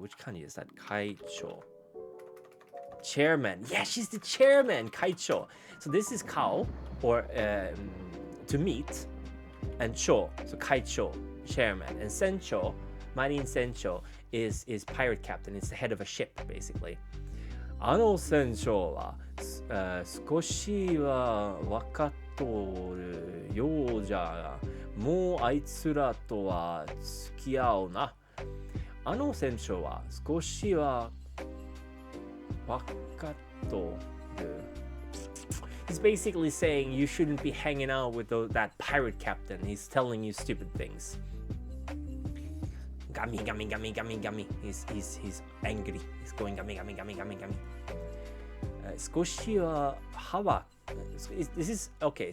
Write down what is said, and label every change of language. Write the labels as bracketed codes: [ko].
[en] Which kanji is that? 会長.Chairman. Yeah, she's the chairman. 会長. So this is kao or to meet, and cho, so 会長, chairman, and sencho, marine sencho is pirate captain. It's the head of a ship basically. [ja] 船長は少しは分かっとるようじゃが、もうあいつらとは付き合うな。船長は少しは分かっとる。 [en] He's basically saying you shouldn't be hanging out with that pirate captain. He's telling you stupid things. Gummy. He's angry. He's going gummy. 少しははは This is okay.